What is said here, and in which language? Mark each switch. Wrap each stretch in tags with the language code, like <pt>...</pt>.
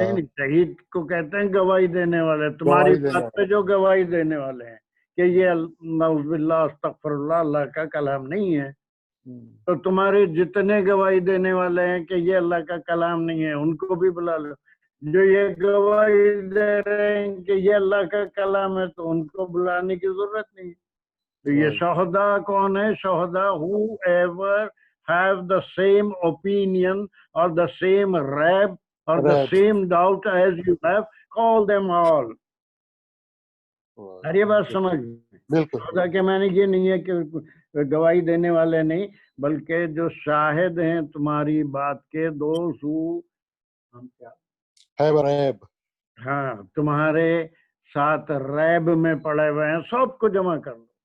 <ur>نہیں نہیں، شہید کو کہتے ہیں گواہی دینے والے، تمہاری بات پہ جو گواہی دینے والے ہیں کہ یہ نعوذ باللہ استغفر اللہ اللہ کا کلام نہیں ہے، تو تمہارے جتنے گواہی دینے والے ہیں کہ یہ اللہ کا کلام نہیں ہے ان کو بھی بلا لو. جو یہ گواہی دے رہے ہیں کہ یہ اللہ کا کلام ہے تو ان کو بلانے کی ضرورت نہیں. تو یہ شہداء کون ہے؟</ur> <en>شہداء who ever have the same opinion or the same rab or the same doubt as you have, call them all.</en> <ur>یہ بات سمجھ. خدا کے معنی یہ نہیں ہے کہ گواہی دینے والے نہیں، بلکہ جو شاہد ہیں تمہاری بات کے، دوست ریب، ہاں تمہارے ساتھ ریب میں پڑے ہوئے ہیں، سب کو جمع کر لو.</ur>